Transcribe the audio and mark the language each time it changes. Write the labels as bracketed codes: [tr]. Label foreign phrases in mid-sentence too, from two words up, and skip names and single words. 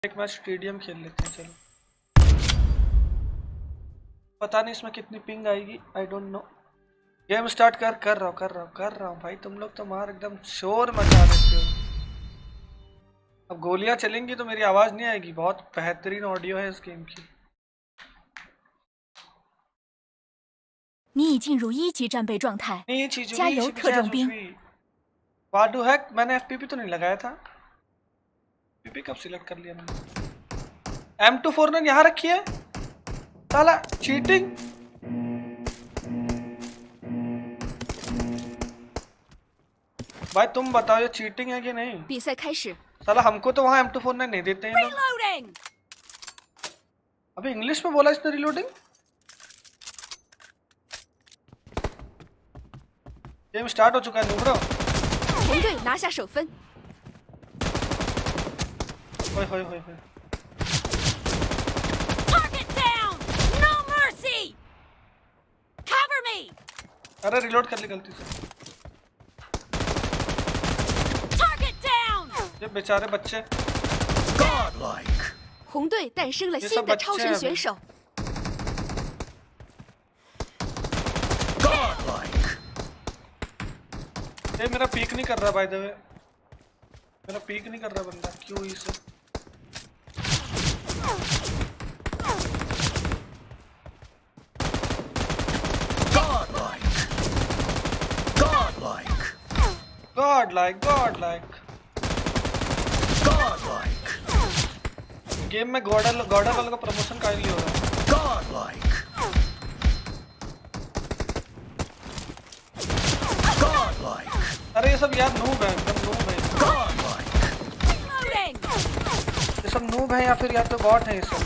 [hi] एक मैच स्टेडियम खेल लेते हैं चलो। पता नहीं इसमें कितनी पिंग आएगी, [en] I don't know. [hi] गेम स्टार्ट कर रहा हूँ भाई, तुम लोग तो मार एकदम शोर मचा देते हो। अब गोलियां चलेंगी तो मेरी आवाज नहीं आएगी। बहुत बेहतरीन ऑडियो है इस गेम की। [zh] 你已进入一级战备状态， [hi] नहीं चीजू [zh] 加油，特种兵！ [hi] वाडू हैक मैंने एफपीपी तो नहीं लगाया था। पीपी कब सिलेक्ट कर लिया मैंने? M24 यहाँ रखी है साला, चीटिंग। भाई तुम बताओ ये चीटिंग है कि नहीं? [zh] 比赛开始， [hi] साला हमको तो वहाँ M24 नहीं देते हैं लोग। अबे इंग्लिश में बोला इसने रिलोडिंग। गेम स्टार्ट हो चुका है न्यूब्रो। [zh] 红队拿下首分。 होय होय होय होय। [hi] अरे रिलोड कर ली गलती से। ये बेचारे बच्चे। [zh] 红队诞生了新的超神选手。 [hi] ये मेरा पीक नहीं कर रहा [en] by the way, [hi] मेरा पीक नहीं कर रहा बंदा, क्यों इसे? God-like गेम में गॉडल वालों का प्रमोशन का ही हो रहा है। अरे ये सब यार नूब है, एकदम नूब है। ये सब नूब है या फिर या तो बॉट है ये सब।